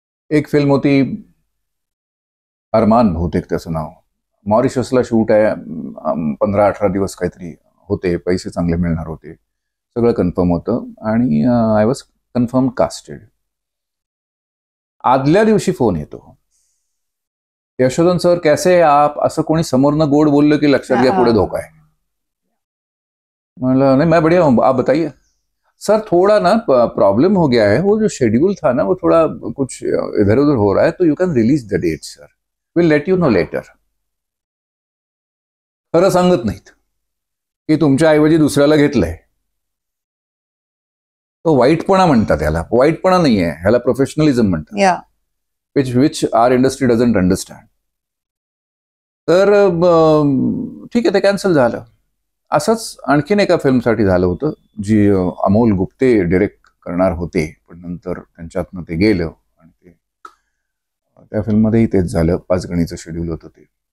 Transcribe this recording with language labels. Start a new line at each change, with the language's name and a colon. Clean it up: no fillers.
Marathi: एक फिल्म होती अरमान, बहुतेक त्याचं नाव, मॉरिशसला शूट आहे, 15-18 दिवस काहीतरी होते, पैसे चांगले मिळणार होते, सगळं कन्फर्म होतं, आणि
English: I was confirm casted.
Marathi: आदल्या दिवशी फोन येतो, यशोधन सर
Hindi: कैसे है आप,
Marathi: असं कोणी समोरनं गोड बोललं की लक्षात घ्या पुढे धोका आहे।
Hindi: मतलब नहीं मैं बढ़िया हूँ, आप बताइए। सर थोड़ा ना प्रॉब्लम हो गया है, वो जो शेड्यूल था ना वो थोड़ा कुछ इधर उधर हो रहा है, तो
English: You can release the date sir, will let you know later.
Marathi: खरं सांगत नाहीत की तुमच्या ऐवजी दुसऱ्याला घेतलंय, तो वाईटपणा म्हणतात, त्याला वाईटपणा नाहीये, ह्याला प्रोफेशनलिझम म्हणतात,
English: Which our industry doesn't understand.
Marathi: तर ठीक आहे, ते कॅन्सल झालं। असंच आणखीन एका फिल्मसाठी झालं होतं, जी अमोल गुप्ते डिरेक्ट करणार होते, पण नंतर त्यांच्यातनं ते गेलं, आणि ते त्या फिल्ममध्येही तेच झालं, 5 गणीचं शेड्यूल होतं ते।